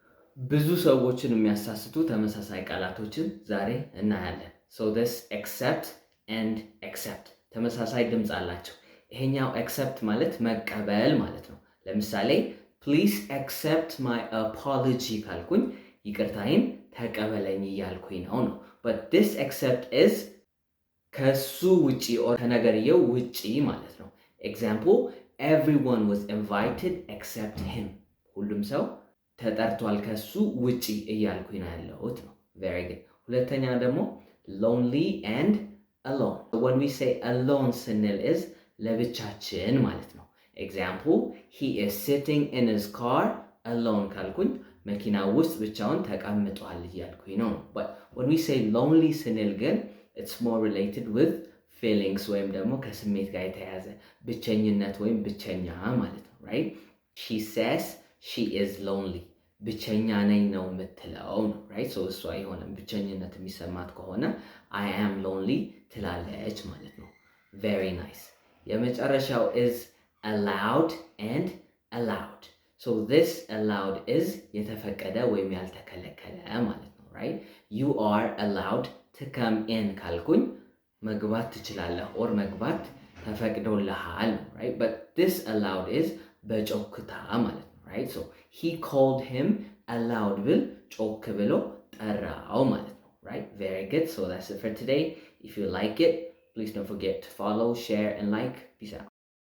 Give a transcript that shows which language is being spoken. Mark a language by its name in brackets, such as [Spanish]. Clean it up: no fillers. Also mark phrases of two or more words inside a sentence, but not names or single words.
[Amharic] ብዙ ሰዎችን የሚያሳስቱ ተመሳሳይ ቃላቶችን ዛሬ እናያለን። [English] so this accept and accept [Amharic] ተመሳሳይ ድምፅ አላቸው። ይሄኛው accept ማለት መቀበል ማለት ነው። ለምሳሌ [English] please accept my apology [Amharic] ካልኩኝ ይቅርታዬን ተቀበለኝ እያልኩኝ ነው። [English] but this accept is [Amharic] ከሱ ውጪ or ከነገርየው ውጪ ማለት ነው። [English] example everyone was invited except him [Amharic] ሁሉም ሰው ተጠርቷል ከሱ ውጪ እያልኩኝ ነው ያለሁት ነው። [English] very good። [Amharic] ሁለተኛ ደግሞ [English] lonely and alone when we say alone [Amharic] ስንል is ለብቻችን ማለት ነው። [English] example he is sitting in his car alone [Amharic] ካልኩኝ መኪና ውስጥ ብቻውን ተቀምጧል እያልኩኝ ነው። but [English] when we say lonely [Amharic] ስንል ግን [English] it's more related with feelings [Amharic] ወይም ደግሞ ከስሜት ጋር የተያያዘ ብቸኝነት ወይም ብቸኛ ማለት ነው። [English] right she says she is lonely [Amharic] ብቸኛ ነኝ ነው የምትለው ነው። [English] right so [Amharic] እሷ የሆነ ብቸኝነት የሚሰማት ከሆነ [English] I am lonely [Amharic] ትላለች ማለት ነው። [English] very nice። [Amharic] የመጨረሻው [English] is allowed and allowed so this allowed is [Amharic] የተፈቀደ ወይም ያልተከለከለ ማለት ነው። [English] right you are allowed to come in [Amharic] ካልኩኝ መግባት ትችላለህ [English] or [Amharic] መግባት ተፈቅዶልሃል [English] right but this allowed is [Amharic] በጮክታ ማለት ነው። [English] right so he called him allowed [Amharic] ብል ጮክ ብሎ ጠራው ማለት ነው። [English] right very good so that's it for today if you like it please don't forget to follow share and like peace out